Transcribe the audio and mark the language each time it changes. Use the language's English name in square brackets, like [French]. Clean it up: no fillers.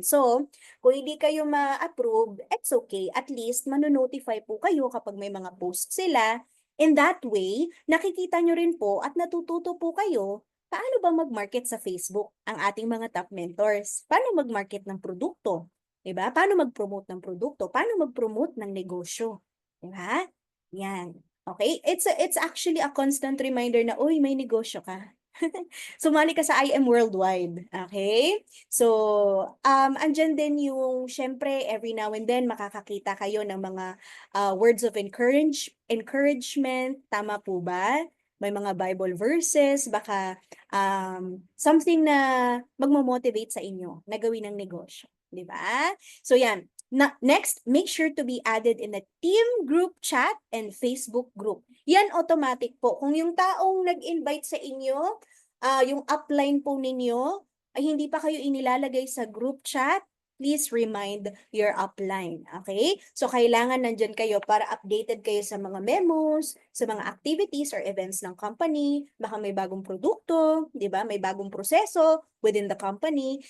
[Filipino] So, kung hindi kayo ma-approve, it's okay. At least, manonotify po kayo kapag may mga posts sila. [English] In that way, [Filipino] nakikita nyo rin po at natututo po kayo paano ba mag-market sa Facebook ang ating mga top mentors? Paano mag-market ng produkto? Diba? Paano mag-promote ng produkto? Paano mag-promote ng negosyo? Diba? Yan. Okay? [English] It's actually a constant reminder [Filipino] na, uy, may negosyo ka. Sumali ka sa IM Worldwide, okay? So, andyan din yung, syempre, every now and then, makakakita kayo ng mga words of encouragement, tama po ba? May mga Bible verses, baka something na magmo-motivate sa inyo na gawin ng negosyo, di ba? So, yan. [English] Next, make sure to be added in the team group chat and Facebook group. [Filipino] Yan automatic po. Kung yung taong nag-invite sa inyo, yung upline po ninyo ay hindi pa kayo inilalagay sa group chat, [English] please remind your upline. [Filipino] Okay? So, kailangan nandyan kayo para updated kayo sa mga memos, sa mga activities or events ng company. Baka may bagong produkto, di ba? May bagong proseso within the company.